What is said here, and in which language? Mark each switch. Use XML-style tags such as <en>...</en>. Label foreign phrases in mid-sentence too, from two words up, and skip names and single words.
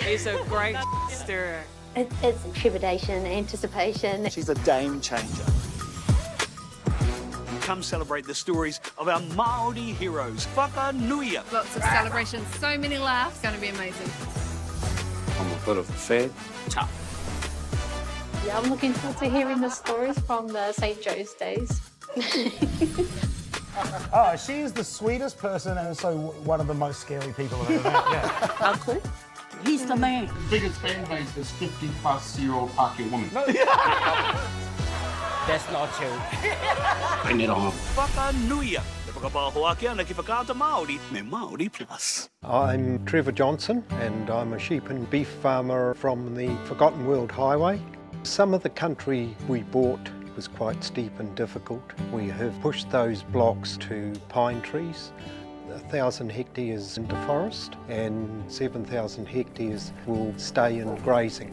<en>It's a great stirrer. It's trepidation, anticipation. She's a game changer. Come celebrate the stories of our Māori heroes. Whakanui. Lots of celebrations, so many laughs. It's going to be amazing. I'm a bit of a fan. Tough. Yeah, I'm looking forward to hearing the stories from the St. Joe's days. Oh, she is the sweetest person and also one of the most scary people I've ever met. Yeah. Uncle? He's the man. The biggest fan base is 50-plus-year-old Pākehā woman. No, That's not true. Bring it on. Whakanui.</en> <mi>Te whakapahoa kia na ki whakaata Māori me Māori Plus.</mi> <en>I'm Trevor Johnson and I'm a sheep and beef farmer from the Forgotten World Highway. Some of the country we bought was quite steep and difficult. We have pushed those blocks to pine trees, 1,000 hectares into forest and 7,000 hectares will stay in grazing.</en>